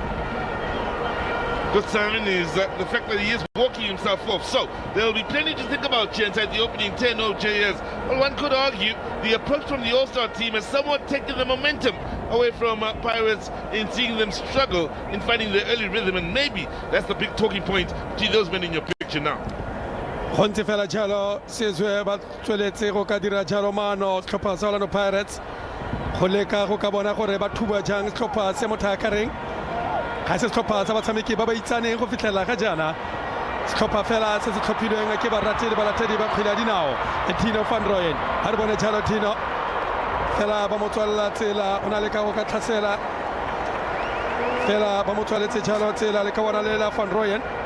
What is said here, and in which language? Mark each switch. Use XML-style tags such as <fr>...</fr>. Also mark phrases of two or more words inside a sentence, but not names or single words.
<en>Good sign is the fact that he is walking himself off. So there'll be plenty to think about here inside the opening 10 OJS. Well, one could argue the approach from the All-Star team has somewhat taken the momentum away from Pirates in seeing them struggle in finding their early rhythm, and maybe that's the big talking point to those men in your picture now.</en> <tn>Honte fela jalo sizwe ba tsweletse go ka dira jalo mano tlhopha sa Orlando Pirates go leka go ka bona gore ba thuba jang tlhopha se motho a ka reng ga se tlhopha sa batshameki ba ba itsaneng go fitlela ga jana tlhopha fela se se tlhophilweng ke baratedi ba kgwele dinao Tino van Rooyen ha re bone jalo Tino fela ba motswalla tsela ona le ka go ka tlhasela fela ba motswaletse jalo tsela le ka bona le la van Rooyen</tn>